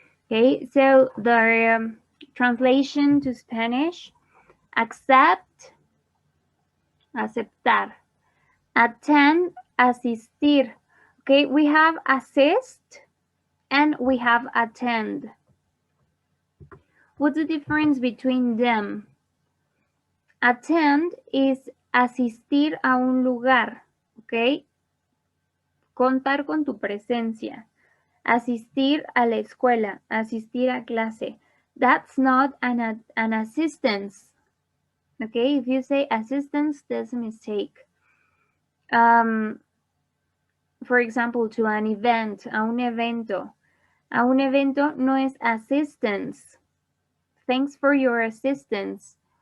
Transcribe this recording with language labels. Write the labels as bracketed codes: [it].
[en] Okay, so the translation to Spanish: accept, aceptar, attend, asistir. Okay, we have assist and we have attend. What's the difference between them? Attend is [es] asistir a un lugar, ¿ok? Contar con tu presencia. Asistir a la escuela, asistir a clase. [en] That's not an assistance, okay? If you say assistance, that's a mistake. For example, to an event, [es] a un evento. A un evento no es assistance. [en] Thanks for your assistance.